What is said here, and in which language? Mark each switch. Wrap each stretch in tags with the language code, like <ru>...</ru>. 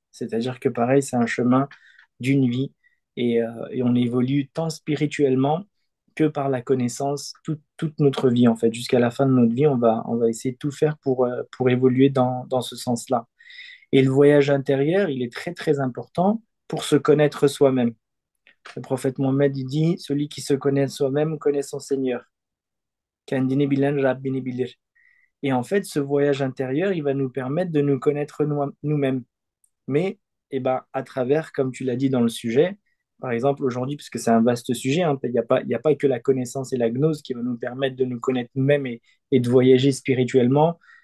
<fr>C'est-à-dire que pareil, c'est un chemin d'une vie et on évolue tant spirituellement que par la connaissance toute notre vie en fait. Jusqu'à la fin de notre vie, on va essayer de tout faire pour évoluer dans ce sens-là. Et le voyage intérieur, il est très très important pour se connaître soi-même. Le prophète Mohammed il dit, celui qui se connaît soi-même connaît son Seigneur.</fr> <tr>Kendini bilen Rabbini bilir.</tr> <fr>Et en fait, ce voyage intérieur, il va nous permettre de nous connaître nous-mêmes. Mais à travers, comme tu l'as dit dans le sujet, par exemple aujourd'hui, puisque c'est un vaste sujet, hein, il y a pas que la connaissance et la gnose qui va nous permettre de nous connaître nous-mêmes et de voyager spirituellement.</fr>